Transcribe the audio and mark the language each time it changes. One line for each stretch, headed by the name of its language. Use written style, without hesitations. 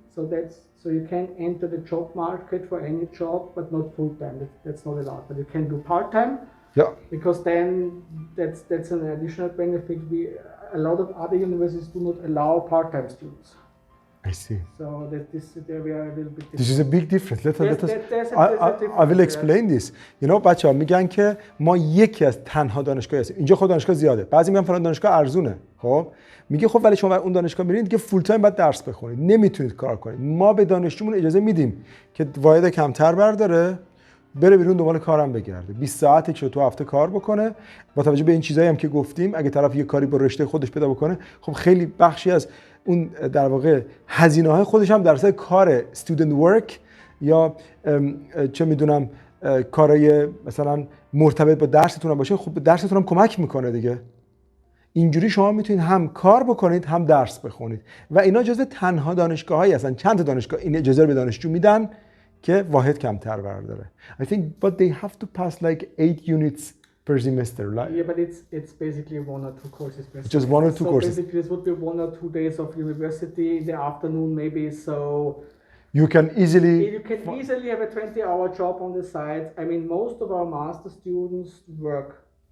English: So you can enter the job market for any job, but not full-time. That's not allowed. But you can do part-time. Yeah. Because then that's an additional benefit. A lot of other universities do not allow part-time students. I see. So there we are a little bit different. This is a big difference. There's a difference. I will explain this. You know,
Persian: بچه‌ها میگن که ما یکی از تنها دانشگاهی هستیم. اینجا خود دانشگاه زیاده. بعضی میگن فلان دانشگاه ارزونه. خب میگه خب ولی شما اون دانشگاه میرید که فول تایم باید درس بخونید. نمیتونید کار کنید. ما به دانشجومون اجازه میدیم که واحد کمتر برداره، بره بیرون دنبال کارم بگرده. 20 ساعتی که تو هفته کار بکنه. با توجه به این چیزایی هم که گفتیم، اگه طرف یه کاری با رشته خودش پیدا بکنه، خب خیلی بخشی از اون در واقع هزینه‌های خودش هم در اثر کار student work یا چه میدونم کارهای مثلا مرتبط با درستون هم باشه، خب درستون هم کمک میکنه دیگه. اینجوری شما میتونید هم کار بکنید هم درس بخونید و اینا جزو تنها دانشگاهایی هستن. چند تا دانشگاه این اجازه رو به دانشجو میدن که واحد کمتر برداره.
English: I think but they have to pass like 8 units per semester. Like, yeah, but it's basically 1 or 2 courses per semester. Just 1 or 2 courses. So basically this would be 1 or 2 days of university in the afternoon maybe, so you can easily have a 20-hour job on the side. I mean, most of our master students work.